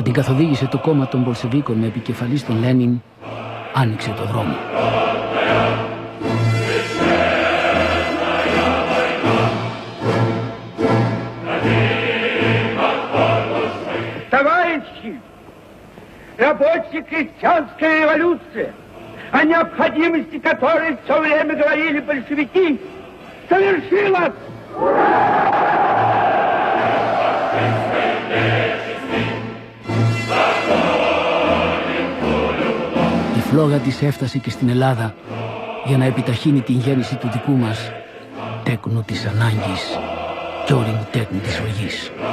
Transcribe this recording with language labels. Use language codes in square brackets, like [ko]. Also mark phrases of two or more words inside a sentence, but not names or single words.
[el] την καθοδήγησε το κόμμα των Μπολσεβίκων με επικεφαλής τον Λένιν άνοιξε το δρόμο. [ru] Товарищи, рабочая крестьянская революция, о необходимости которой все время говорили большевики, совершилась! [el] Η φλόγα της έφτασε και στην Ελλάδα για να επιταχύνει την γέννηση του δικού μας τέκνου της ανάγκης και όριμου τέκνου της οργής.